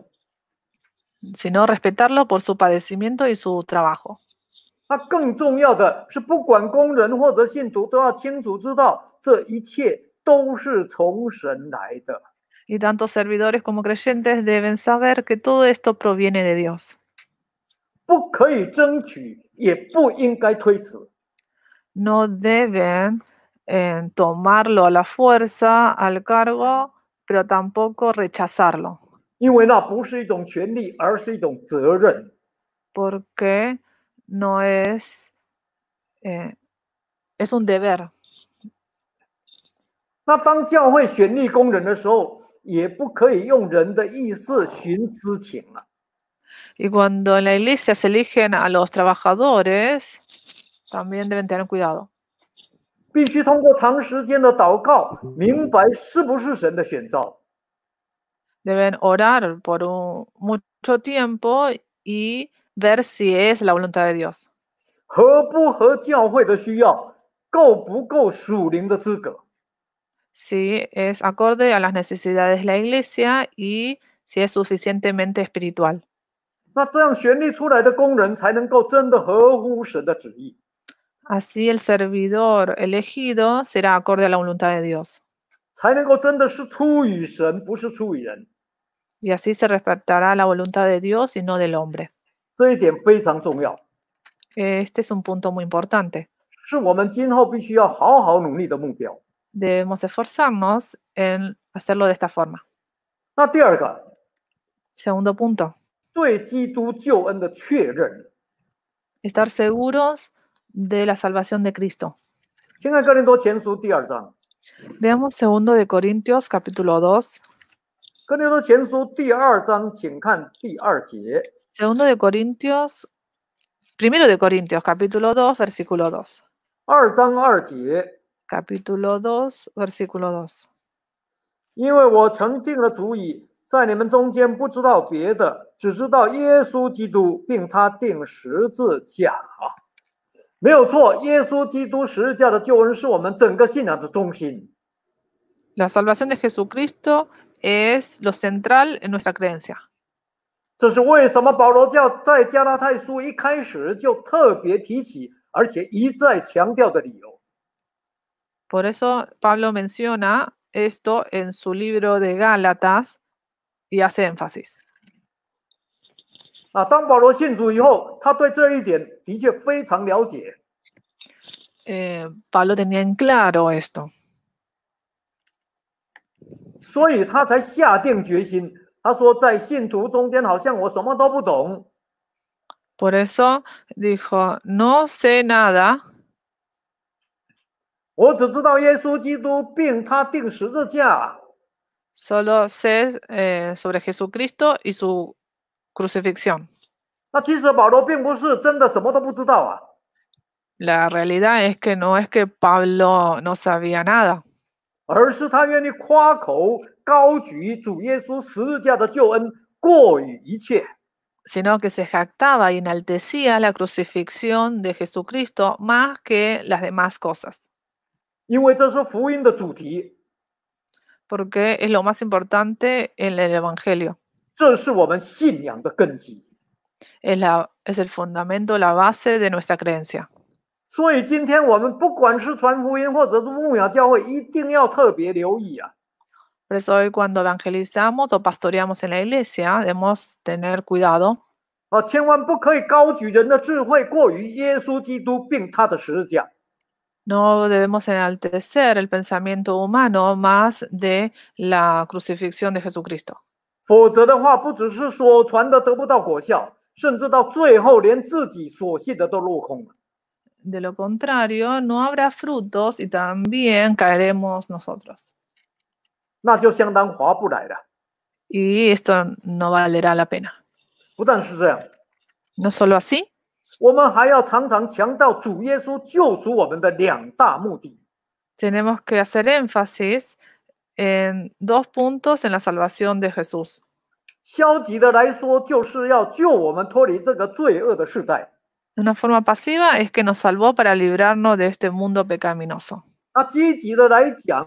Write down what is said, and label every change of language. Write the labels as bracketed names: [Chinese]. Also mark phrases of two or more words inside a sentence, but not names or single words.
[Spanish] sino respetarlo por su padecimiento y su trabajo. [Chinese] 那更重要的是，不管工人或者信徒，都要清楚知道，这一切都是从神来的。 [Spanish] Y tanto servidores como creyentes deben saber que todo esto proviene de Dios. [Chinese] 不可以争取，也不应该推辞。 [Spanish] No deben tomarlo a la fuerza, al cargo, pero tampoco rechazarlo, [Chinese] 因为那不是一种权利，而是一种责任。 [Spanish] porque no es, es un deber. [Chinese] 那当教会选立工人的时候，也不可以用人的意思徇私情了。 [Spanish] Y cuando en la iglesia se eligen a los trabajadores, también deben tener cuidado. [Chinese] 必须通过长时间的祷告，明白是不是神的选召。 [Spanish] Deben orar por mucho tiempo y ver si es la voluntad de Dios. [Chinese] 合不合教会的需要，够不够属灵的资格。 [Spanish] Si es acorde a las necesidades de la iglesia y si es suficientemente espiritual. [Chinese] 那这样选立出来的工人，才能够真的合乎神的旨意。 [Spanish] Así el servidor elegido será acorde a la voluntad de Dios. [Chinese] 才能够真的是出于神，不是出于人。 [Spanish] Y así se respetará la voluntad de Dios y no del hombre. [Chinese] 这一点非常重要， [Spanish] Este es un punto muy importante. [Chinese] 是我们今后必须要好好努力的目标。 [Spanish] Debemos esforzarnos en hacerlo de esta forma. [Chinese] 那第二个， [Spanish] Segundo punto, [Chinese] 对基督救恩的确认。 [Spanish] estar seguros de la salvación de Cristo. [Chinese] 请看哥林多前书第2章， [Spanish] Veamos 2 de Corintios capítulo 2. [Chinese] 哥林多前书第2章，请看第2节。 [Spanish] 1 de Corintios capítulo 2, versículo 2. [Chinese] 2 章2节， [Spanish] Capítulo 2, versículo 2. [Chinese] 因为我曾定了主意，在你们中间不知道别的，只知道耶稣基督，并他定十字架。没有错，耶稣基督十字架的救恩是我们整个信仰的中心。 [Spanish] La salvación de Jesucristo es lo central en nuestra creencia. [Chinese] 这是为什么保罗在加拉太书一开始就特别提起，而且一再强调的理由。 [Spanish] Por eso Pablo menciona esto en su libro de Gálatas y hace énfasis. [Chinese] 当保罗信主以后，他对这一点的确非常了解。 [Spanish] Pablo tenía en claro esto. [Chinese] 所以他才下定决心。他说，在信徒中间，好像我什么都不懂。 [Spanish] Por eso dijo, no sé nada. [Chinese] 我只知道耶稣基督并他定十字架。 [Spanish] Solo sé sobre Jesucristo y su crucifixión. [Chinese] 那其实保罗并不是真的什么都不知道啊。 [Spanish] La realidad es que no es que Pablo no sabía nada, [Chinese] 而是他愿意夸口高举主耶稣十字架的救恩过于一切。 [Spanish] sino que se jactaba y enaltecía la crucifixión de Jesucristo más que las demás cosas, [Chinese] 因为这是福音的主题， [Spanish] porque es lo más importante en el Evangelio. [Chinese] 这是我们信仰的根基。 [Spanish] Es el fundamento, la base de nuestra creencia. [Chinese] 所以今天我们不管是传福音或者是牧养教会，一定要特别留意啊。 [Spanish] Por eso hoy cuando evangelizamos o pastoreamos en la iglesia, debemos tener cuidado. [Chinese] 千万不可以高举人的智慧过于耶稣基督并他的十字架。 [Spanish] No debemos enaltecer el pensamiento humano más de la crucifixión de Jesucristo. [Chinese] 否则的话，不只是说传的得不到果效，甚至到最后连自己所信的都落空了。 [Spanish] De lo contrario, no habrá frutos y también caeremos nosotros. [Chinese] 那就相当划不来了。 [Spanish] Y esto no valerá la pena. [Chinese] 不但是这样， [Spanish] No solo así, [Chinese] 我们还要常常强调主耶稣救赎我们的两大目的。 [Spanish] tenemos que hacer énfasis en 2 puntos en la salvación de Jesús. [Chinese] 消极的来说，就是要救我们脱离这个罪恶的世代。 [Spanish] De una forma pasiva es que nos salvó para librarnos de este mundo pecaminoso. [Chinese] 那积极的来讲，